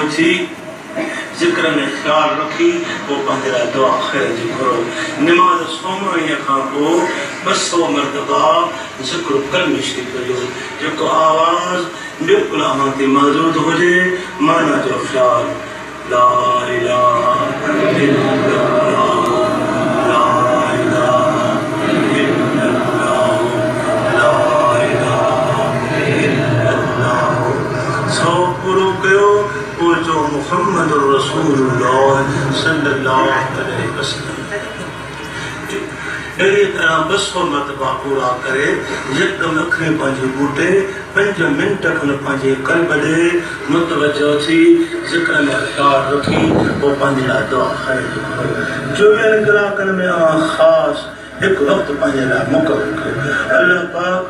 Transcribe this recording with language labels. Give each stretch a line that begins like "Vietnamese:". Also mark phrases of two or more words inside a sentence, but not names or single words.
Sindhi: थी ज़िक्र में ख़्याल रखी पोइ पंहिंजे लाइ दुआ ख़ैर जी घुरो नमाज़ सोमणीअ खां पोइ 200 मरतबा ज़िक्र कल्म शरीफ़ कयो जेको आवाज़ बिल्कुलु अव्हां ते मौजूद हुजे माना जो ख़्याल
Arabic: لا إله إلا الله لا إله إلا الله لا إله إلا الله
Sindhi: सो पूरो कयो पोइ जो
Arabic: محمد رسول الله صلى الله عليه وسلم
Sindhi: अहिड़ी तरह 200 मरतबा पूरा करे यकदम अखियूं पंहिंजी बूटे 5 मिंट खनि पंहिंजे कल्ब ॾे मुतवजो थी ज़िक्र में ख़्याल रखी पोइ पंहिंजे लाइ दुआ ख़ैर जी घुरो 24 कलाकनि में ख़ासि हिकु वक़्तु पंहिंजे लाइ मुक़ररु कयो अल्लाह पाक